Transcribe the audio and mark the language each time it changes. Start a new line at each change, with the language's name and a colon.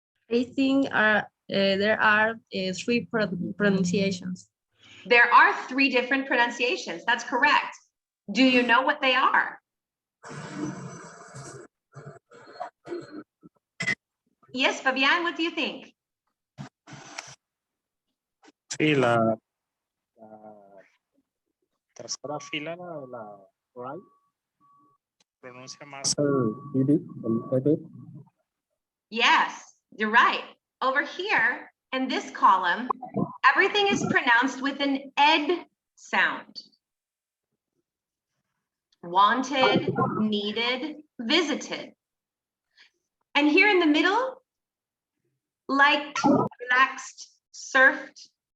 English: I think there are three pronunciations. There are 3 different pronunciations. That's correct. Do you know what they are? Yes, Fabian, what do you think?
Spanish: Sí, la tercera fila, la right, pronuncia más el ed.
English: Yes, you're right. Over here in this column, everything is pronounced with an ed sound. Wanted, needed, visited. And here in the middle, liked, relaxed, surfed.